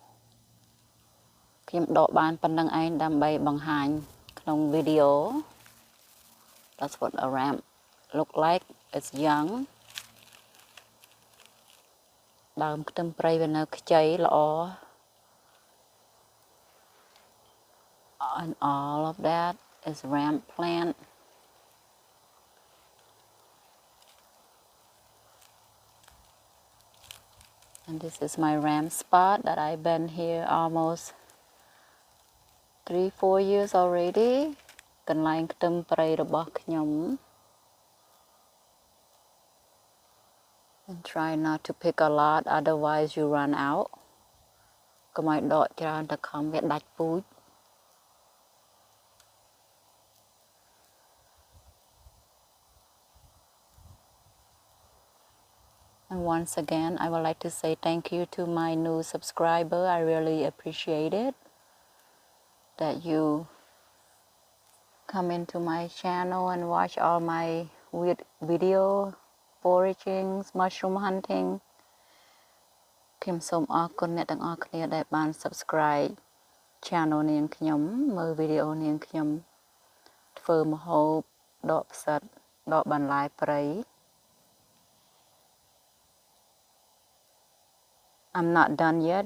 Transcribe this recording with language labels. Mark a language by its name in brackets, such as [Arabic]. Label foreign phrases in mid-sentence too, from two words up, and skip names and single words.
[Khmer] ខ្ញុំដកបានប៉ុណ្្នឹងឯងដើម្បីបង្ហាញក្នុង video. [English] That's what a ramp look like. It's young. [Khmer] ដើមខ្ទឹមព្រៃវានៅខ្ចីល្អ [English] And all of that is ramp plant. And this is my ram spot that I've been here almost 3-4 years already. [Khmer] កន្លែងខ្ទឹមព្រៃរបស់ខ្ញុំ [English] And try not to pick a lot, otherwise you run out. [Khmer] កុំឲ្យដកច្រើនតែខំវាដាច់ពូជ [English] And once again, I would like to say thank you to my new subscriber. I really appreciate it that you come into my channel and watch all my video, foraging, mushroom hunting. [Khmer] ខ្ញុំសូមអរគុណអ្នកទាំងអស់គ្នាដែលបាន [English] subscribe channel [Khmer] នាងខ្ញុំមើល video នាងខ្ញុំធ្វើម្ហូបដកផ្សិតដកបន្លែព្រៃ [English] I'm not done yet.